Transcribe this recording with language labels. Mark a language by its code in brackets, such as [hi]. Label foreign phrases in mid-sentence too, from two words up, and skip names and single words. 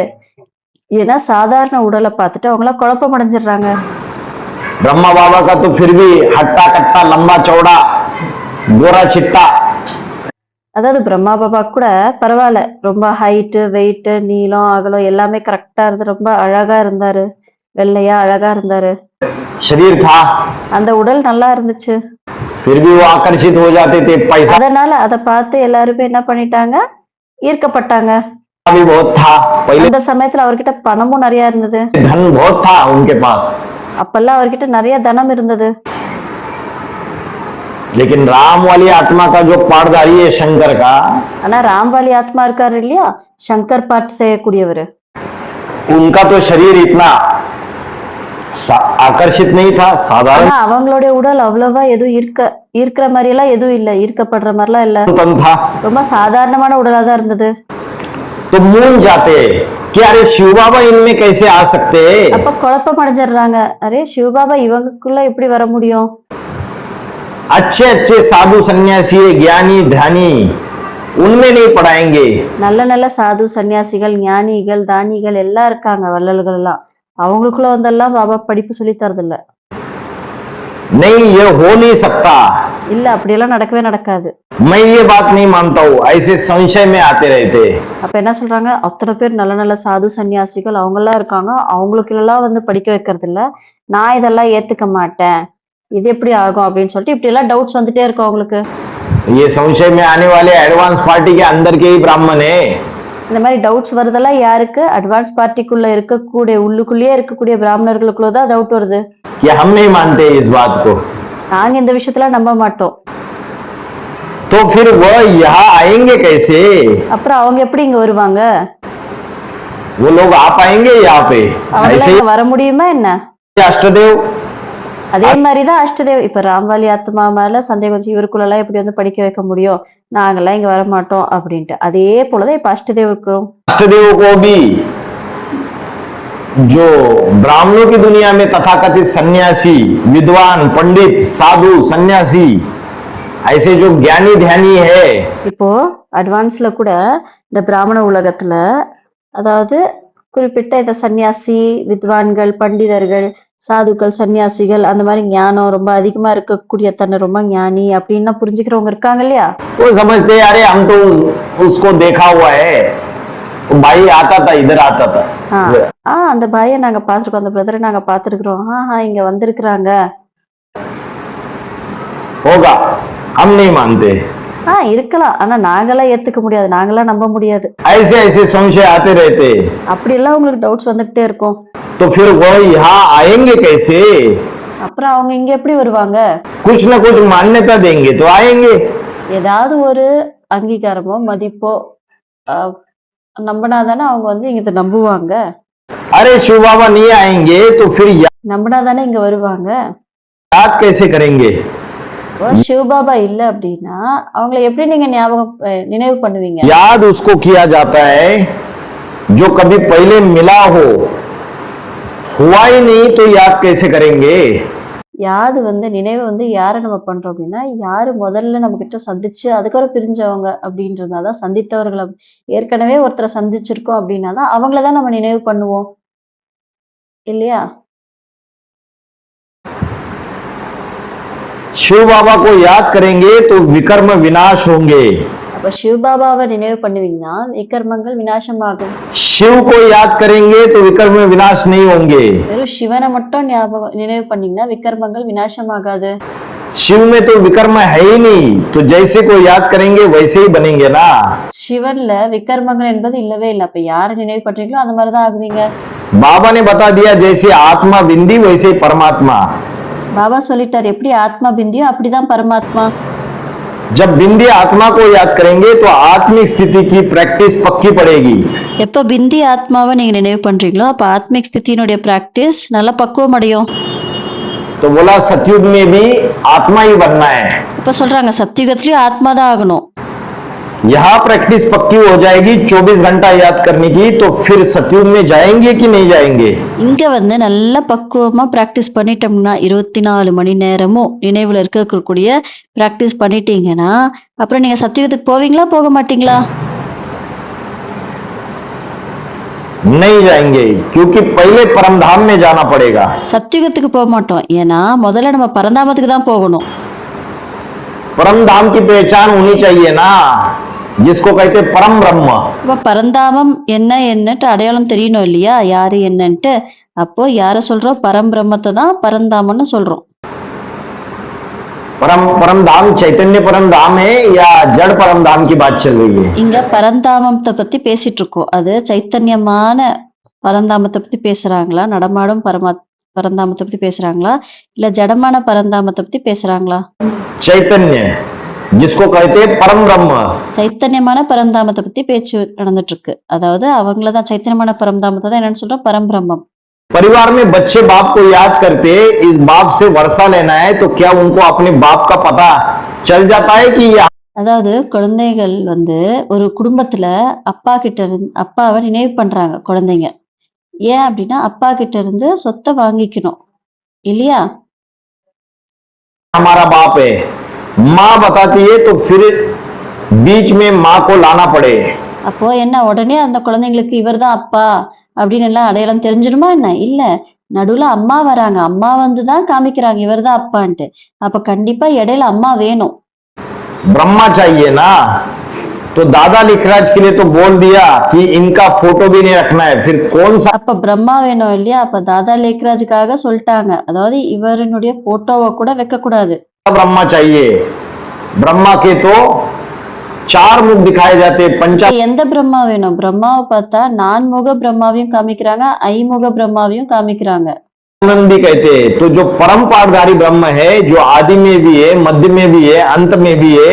[ta] ஏன்னா சாதாரண உடலை பார்த்துட்டு அவங்கள குழப்பம் அடைஞ்சிடுறாங்க. [hi] ब्रह्मा बाबा का तो फिर भी हट्टा कट्टा लंबा चौड़ा गोरा चिट्टा। [ta] அதாவது பிரம்மா பாபா கூட பரவாயில்ல, ரொம்ப [en] height weight [ta] நீளம் அகலம் எல்லாமே கரெக்டா இருந்து ரொம்ப அழகா இருந்தாரு, வெள்ளையா அழகா இருந்தாரு, [hi] शरीर था, [ta] அந்த உடல் நல்லா இருந்துச்சு. [hi] फिर भी वो आकर्षित हो जाते थे। पैसा [ta] அதனால அதை பார்த்து எல்லாருமே என்ன பண்ணிட்டாங்க, ஈர்க்கப்பட்டாங்க. [hi] भी बहुत था पहले, [ta] அந்த சமயத்துல அவர்கிட்ட பணமும் நிறைய இருந்தது. [hi] धन बहुत था उनके पास। [ta] அப்பெல்லாம் அவர்கிட்ட நிறைய தனம் இருந்தது. [hi] लेकिन राम वाली आत्मा का जो पाठधारी है शंकर का, [ta] ஆனா ராம்வாலி ஆத்மா இருக்காரு இல்லையா, சங்கர் பாட்டு செய்யக்கூடியவர், [hi] उनका तो शरीर इतना आकर्षित नहीं था, साधारण [ta] ஆனா அவங்களுடைய உடல் அவ்வளவா எதுவும் ஈர்க்கிற மாதிரி எல்லாம் எதுவும் இல்ல, ஈர்க்கப்படுற மாதிரி எல்லாம் இல்ல, [hi] तन था। [ta] ரொம்ப சாதாரணமான உடலா தான் இருந்தது. [hi] तो मूंज जाते कि अरे शिव बाबा इनमें कैसे आ सकते? [ta] அப்ப குழப்பம் அடைஞ்சிடுறாங்க, அரே சிவபாபா இவங்களுக்குள்ள எப்படி வர முடியும்? [hi] अच्छे अच्छे साधु सन्यासी ज्ञानी ध्यानी उनमें नहीं पढ़ाएंगे। [ta] நல்ல நல்ல சாது சன்னியாசிகள் ஞானிகள் தானிகள் எல்லாம் இருக்காங்க, வள்ளல்கள் எல்லாம், அவங்களுக்குள்ள வந்தெல்லாம் பாபா படிப்பு சொல்லி தரது இல்ல. [hi] नहीं, ये हो नहीं सकता, [ta] இல்ல அப்படியெல்லாம் நடக்கவே நடக்காது. [hi] मैं ये बात नहीं मानता हूँ, ऐसे संशय में आते रहते। [ta] அப்ப என்ன சொல்றாங்க, அத்தனை பேர் நல்ல நல்ல சாது சன்னியாசிகள் அவங்க எல்லாம் இருக்காங்க, அவங்களுக்கு எல்லாம் படிக்க வைக்கிறது இல்ல, நான் இதெல்லாம் ஏத்துக்க மாட்டேன், இது எப்படி ஆகும் அப்படின்னு சொல்லிட்டு இப்படி எல்லாம் டவுட்ஸ் வந்துட்டே இருக்கும் அவங்களுக்கு. [hi] ये संशय में आने वाले एडवांस पार्टी के अंदर के ही ब्राह्मण है। [ta] இந்த மாதிரி டவுட்ஸ் வருதெல்லாம் யாருக்கு? அட்வான்ஸ் பார்ட்டிக்குள்ள இருக்கக்கூடிய உள்ளுக்குள்ளேயே இருக்கக்கூடிய பிராமணர்களுக்குள்ள தான் டவுட் வருது. [hi] कि हम नहीं मानते इस बात को, [ta] நாங்க இந்த விஷயத்துல நம்ப மாட்டோம். [hi] तो फिर वह यहाँ आएंगे कैसे? [ta] அப்புறம் அவங்க எப்படி இங்க வருவாங்க? [hi] वो लोग आ पाएंगे यहाँ पे? ऐसे [ta] அவங்க வர முடியுமா என்ன? [hi] अष्टदेव, [ta] அதே மாதிரிதான் அஷ்டதேவ். இப்ப ராம்வாலி ஆத்மா மேல சந்தேகம் வச்சு இவருக்குள்ள எல்லாம் எப்படி படிக்க வைக்க முடியும், நாங்கெல்லாம் இங்க வர மாட்டோம் அப்படின்ட்டு, அதே போலதான் இப்ப அஷ்டதேவருக்கும். [hi] अष्टदेव को भी जो ब्राह्मणों की दुनिया में तथाकथित सन्यासी विद्वान पंडित साधु सन्यासी ऐसे जो ज्ञानी ध्यानी है, [ta] இப்போ அட்வான்ஸ்ல கூட இந்த பிராமண உலகத்துல, அதாவது குறிப்பிட்ட இந்த சன்னியாசி, வித்வான்கள், பண்டிதர்கள், சாதுக்கள், சன்னியாசிகள் அந்த மாதிரி ஞானம் ரொம்ப அதிகமா இருக்கக்கூடிய தன்னை ரொம்ப ஞானி அப்படின்னா புரிஞ்சுக்கிறவங்க இருக்காங்க இல்லையா? [hi] वो समझते हैं, अरे हम तो उसको देखा हुआ है, वो भाई आता था, इधर आता था। [ta] அந்த பாயை நாங்க பார்த்திருக்கோம், அந்த பிரதரை நாங்க பார்த்திருக்கிறோம், இங்க வந்திருக்கிறாங்க. [hi] होगा, हम नहीं मानते। [ta] இருக்கலாம், ஆனா நாங்களாம் ஏத்துக்க முடியாது, நாங்களாம் நம்ப முடியாது. [hi] ऐसे ऐसे संशय आते रहते। [ta] அப்படி எல்லாம் உங்களுக்கு டவுட்ஸ் வந்துகிட்டே இருக்கும். [hi] तो फिर वो यहाँ आएंगे कैसे? [ta] அப்புறம் அவங்க இங்க எப்படி வருவாங்க? [hi] कुछ न कुछ मान्यता देंगे तो आएंगे। [ta] ஏதாவது ஒரு அங்கீகாரமோ மதிப்போ நம்பினாதானே அவங்க வந்து இங்க நம்புவாங்க. [hi] अरे शिव बाबा नहीं आएंगे तो फिर [ta] நம்பினாதானே இங்க வருவாங்க. [hi] याद कैसे करेंगे? [ta] சிவபாபா இல்ல அப்படின்னா அவங்களை எப்படி நீங்க நினைவு பண்ணுவீங்க? [hi] याद उसको किया जाता है जो कभी पहले मिला हो, हुआ ही नहीं तो याद कैसे करेंगे? [ta] யாது வந்து நினைவு வந்து யாரை நம்ம பண்றோம் அப்படின்னா, யாரு முதல்ல நம்ம கிட்ட சந்திச்சு அதுக்கப்புறம் பிரிஞ்சவங்க அப்படின்றதாதான், சந்தித்தவர்களை ஏற்கனவே ஒருத்தரை சந்திச்சிருக்கோம் அப்படின்னாதான் அவங்களதான் நம்ம நினைவு பண்ணுவோம் இல்லையா? [hi] शिव बाबा को याद करेंगे तो विकर्म विनाश होंगे। [ta] அப்ப சிவபாபாவை நினைவு பண்ணுவீங்கன்னா விகர்மங்கள் விநாசமாகும். [hi] शिव को याद करेंगे तो विकर्म विनाश नहीं होंगे। [ta] வெறும் சிவனை மட்டும் நினைவு பண்ணீங்கன்னா விகர்மங்கள் விநாசமாகாது. [hi] शिव में तो विकर्म है ही नहीं, तो जैसे को याद करेंगे वैसे ही बनेंगे ना। [ta] சிவன்ல விகர்மங்கள் என்பது இல்லவே இல்லை. அப்ப யாரை நினைவு பண்றீங்களோ அந்த மாதிரிதான் ஆகுவீங்க. [hi] बाबा ने बता दिया, जैसे आत्मा बिंदी वैसे परमात्मा। [ta] பாபா சொல்லிட்டார், எப்படி ஆத்மா பிந்தியோ அப்படிதான் பரமாத்மா. [hi] जब बिंदी आत्मा को याद करेंगे तो आत्मिक स्थिति की प्रैक्टिस पक्की पड़ेगी। [ta] எப்ப பிந்தி ஆத்மாவை நீங்க நினைவு பண்றீங்களோ அப்ப ஆத்மிக் ஸ்திதியினுடைய பிராக்டிஸ் நல்ல பக்குவம் அடையும். [hi] तो बोला सतयुग में भी आत्मा ही बनना है। [ta] இப்ப சொல்றாங்க சத்தியுகத்திலயும் ஆத்மா தான் ஆகணும். [hi] यहाँ प्रैक्टिस पक्की हो जाएगी 24 घंटा याद करने की, तो फिर सतयुग में जाएंगे कि नहीं जाएंगे? [ta] இங்க வந்து நல்ல பக்குவமா பிராக்டிஸ் பண்ணிட்டோம்னா 24 மணி நேரமும் நினைவுல இருக்கக்கூடிய பிராக்டிஸ் பண்ணிட்டீங்கன்னா அப்புறம் நீங்க சத்தியுகத்துக்கு போவீங்களா போக மாட்டீங்களா? [hi] नहीं जाएंगे, क्योंकि पहले परमधाम में जाना पड़ेगा। [ta] சத்தியுகத்துக்கு போக மாட்டோம், ஏன்னா முதல்ல நம்ம பரந்தாமத்துக்கு தான் போகணும். [hi] परमधाम की पहचान होनी चाहिए ना, जिसको कहते परम ब्रह्म। [ta] இப்ப பரந்தாமம் என்னன்ட்டு அடையாளம் தெரியணும் இல்லையா, யாரு என்னன்ட்டு. அப்போ யார சொல்றோம்? பரம்பிரம்மத்தை தான் பரந்தாமன்னு சொல்றோம். [hi] परम धाम चैतन्य परम धाम है या जड़ परम धाम की बात चल रही है? [ta] இங்க பரந்தாமத்தை பத்தி பேசிட்டு இருக்கோம். அது சைத்தன்யமான பரந்தாமத்தை பத்தி பேசுறாங்களா, நடமாடும் பரந்தாமத்தை பத்தி பேசுறாங்களா, இல்ல ஜடமான பரந்தாமத்தை பத்தி பேசுறாங்களா? [hi] चैतन्य, जिसको कहते हैं परम ब्रह्म। [ta] சைத்தன்யமான பரந்தாமத்தை பத்தி பேச்சு நடந்துட்டு இருக்கு. அதாவது அவங்களதான் சைத்தன்யமான பரந்தாமத்தை தான் என்னன்னு சொல்றோம்? பரம்பிரம்மம். [hi] परिवार में बच्चे बाप को याद करते, इस बाप से वर्षा लेना है, तो क्या उनको अपने बाप का पता चल जाता है कि यह? [ta] அதாவது குழந்தைகள் வந்து ஒரு குடும்பத்துல அப்பா கிட்ட இருந்து அப்பாவை நினைவு பண்றாங்க குழந்தைங்க. ஏன் அப்படின்னா அப்பா கிட்ட இருந்து சொத்தை வாங்கிக்கணும் இல்லையா? [hi] हमारा बाप है, माँ बताती है, तो फिर बीच में माँ को लाना पड़े। [ta] அப்போ என்ன, உடனே அந்த குழந்தைங்களுக்கு இவர்தான் அப்பா அப்படின்னு எல்லாம் அடையாளம் தெரிஞ்சிடுமா என்ன? இல்ல, நடுவுல அம்மா வராங்க, அம்மா வந்துதான் காமிக்கிறாங்க இவர்தான் அப்பான்ட்டு. அப்ப கண்டிப்பா இடையில அம்மா வேணும். [hi] ब्रह्मा चाहिए ना, तो दादा लिखराज के लिए तो बोल दिया कि इनका फोटो भी नहीं रखना है, फिर कौन सा? [ta] அப்ப பிரம்மா வேணும் இல்லையா? அப்ப தாதா லேக்ராஜுக்காக சொல்லிட்டாங்க, அதாவது இவருடைய போட்டோவை கூட வைக்க கூடாது. [hi] ब्रह्मा चाहिए। ब्रह्मा के तो 4 मुख दिखाए जाते, [ta] எந்த பிரம்மா வேணும்? பிரம்மாவை பார்த்தா நான்முக பிரம்மாவையும் காமிக்கிறாங்க, ஐமுக பிரம்மாவையும் காமிக்கிறாங்க. [hi] आनंद भी कहते हैं। तो जो परम पाठधारी ब्रह्म है, जो आदि में भी है, मध्य में भी है, अंत में भी है।